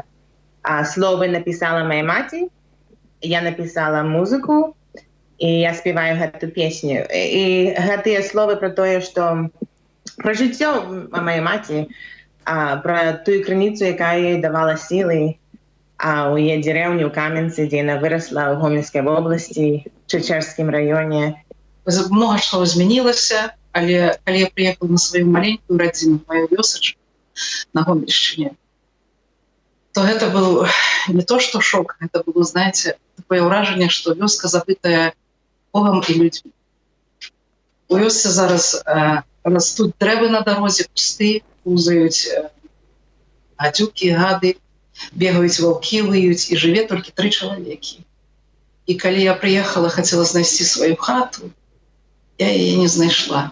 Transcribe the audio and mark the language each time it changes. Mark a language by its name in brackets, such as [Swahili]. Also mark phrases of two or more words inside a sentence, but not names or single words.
[Belarusian] Словы напісала мая маці, я напісала музыку, і я спяваю гэту песню. І гэтыя словы пра тое, што пра жыццё маёй маці, пра тую крыніцу, якая ёй давала сілы у яе дзерэўні ў Каменцы, дзе яна вырасла ў Гомельскай вобласці, Чечерскім раёне. [Russian] Много что изменилось, [Belarusian] але калі [Russian] я приехала на свою маленькую родину, мою вёсочку на Гомельщине, то это был не то что шок, это было, знаете, такое ўражанне, что вёска забытая Богом и людьми. [Belarusian] У вёсцы зараз растут дрэвы на дорозе, кусты, пузаюць гадюки, гады, бегаюць ваўкі, выюць, і жыве толькі 3 чалавекі. І калі я приехала, хотела знайсці свою хату, я яе не знайшла.